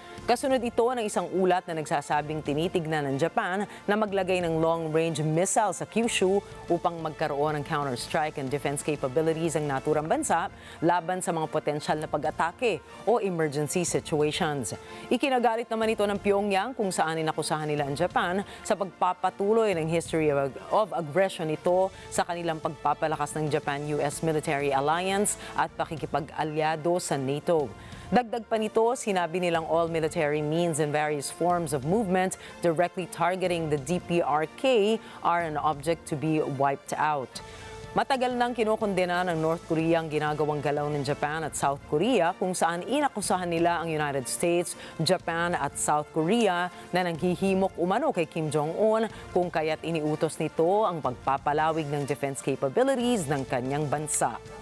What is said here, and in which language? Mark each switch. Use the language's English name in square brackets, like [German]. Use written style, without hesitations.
[Filipino] Kasunod ito ng isang ulat na nagsasabing tinitignan ng Japan na maglagay ng long-range missile sa Kyushu upang magkaroon ng [English] counter-strike and defense capabilities [Filipino] ang naturang bansa laban sa mga potensyal na pag-atake o [English] emergency situations. [Filipino] Ikinagalit naman ito ng Pyongyang kung saan inakusahan nila ang Japan sa pagpapatuloy ng [English] history of aggression [Filipino] nito sa kanilang pagpapalakas ng Japan-US military alliance at pakikipag-alyado sa NATO. Dagdag pa nito, sinabi nilang [English] all military means and various forms of movement directly targeting the DPRK are an object to be wiped out. [Filipino] Matagal nang kinokondena ng North Korea ang ginagawang galaw ng Japan at South Korea kung saan inakusahan nila ang United States, Japan at South Korea na nanghihimok umano kay Kim Jong-un kung kaya't iniutos nito ang pagpapalawig ng [English] defense capabilities [Filipino] ng kanyang bansa.